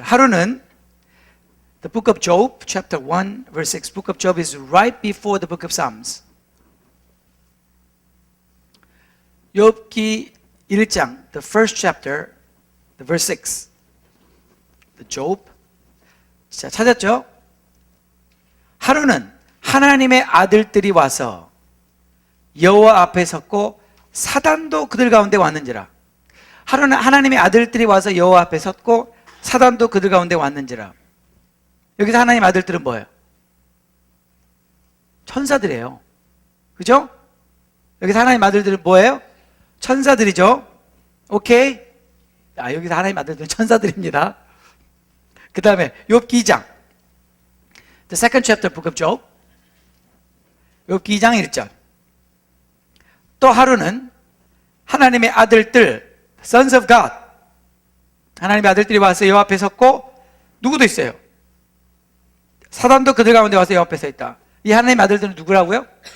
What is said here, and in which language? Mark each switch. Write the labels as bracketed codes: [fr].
[ko] 하루는 [en] The book of Job, chapter 1, verse 6. Book of Job is right before the book of Psalms. [ko] 욥기 1장, [en] the first chapter, the verse 6. The Job. [ko] 자, 찾았죠? 하루는 하나님의 아들들이 와서 여호와 앞에 섰고 사단도 그들 가운데 왔는지라. 하루는 하나님의 아들들이 와서 여호와 앞에 섰고 사단도 그들 가운데 왔는지라. 여기서 하나님 아들들은 뭐예요? 천사들이에요. 그죠? 여기서 하나님 아들들은 뭐예요? 천사들이죠. 오케이? 여기서 하나님 아들들은 천사들입니다. 그 다음에 욥기 2장, [en] The second chapter book of Job. [ko] 욥기 2장 1절. 또 하루는 하나님의 아들들, [en] Sons of God, [ko] 하나님의 아들들이 와서 여호와 앞에 섰고, 누구도 있어요? 사단도 그들 가운데 와서 여호와 앞에 서 있다. 이 하나님의 아들들은 누구라고요?